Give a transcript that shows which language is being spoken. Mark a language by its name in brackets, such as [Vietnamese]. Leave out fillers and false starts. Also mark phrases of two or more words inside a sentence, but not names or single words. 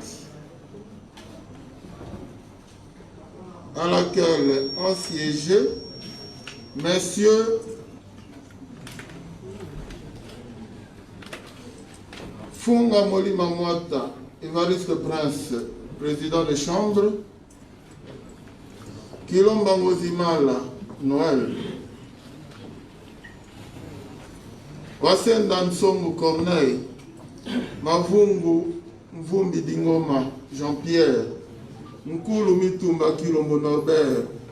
[French] à laquelle ont siégé messieurs Funga Molima Mwata, Évariste Prince, président de chambre, Kilomba Ngozimala, Noël, Wasenda Nsongo Corneille, Mavungu Mvumbi Dingoma, Jean-Pierre, Nkulu Mitumba Kilombo Norbert,